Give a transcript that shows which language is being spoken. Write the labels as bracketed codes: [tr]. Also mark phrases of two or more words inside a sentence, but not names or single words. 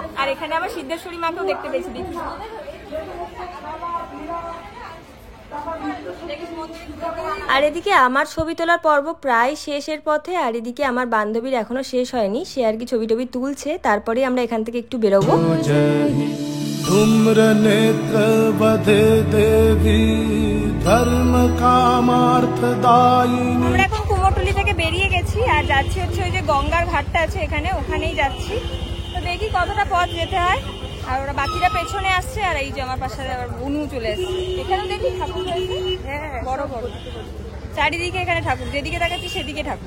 [bn] আর এখানে আবার সিদ্ধেশ্বরী মাকেও দেখতে পেয়েছি, দেখি। আর এদিকে আমার ছবি তোলার পর্ব প্রায় শেষের পথে, আর এদিকে আমার বান্ধবীর এখনো শেষ হয়নি, সে আর কি ছবি টবি তুলছে, তারপরে আমরা এখান থেকে একটু বেরোবো। [sa] धूम्रनेत्र वधे देवी धर्म कामार्थदायिनी। [bn] আমরা এখন কুমোরটুলি থেকে বেরিয়ে গেছি আর যাচ্ছি হচ্ছে ওই যে গঙ্গার ঘাটটা আছে এখানে, ওখানেই যাচ্ছি। তো দেখি কতটা পথ যেতে হয়। আর ওরা বাকিরা পেছনে আসছে, আর এই যে আমার পাশে আবার বুনু চলে এসছে। এখানে দেখি ঠাকুর রয়েছে, বড় বড় চারিদিকে, এখানে ঠাকুর, যেদিকে তাকাচ্ছি সেদিকে ঠাকুর।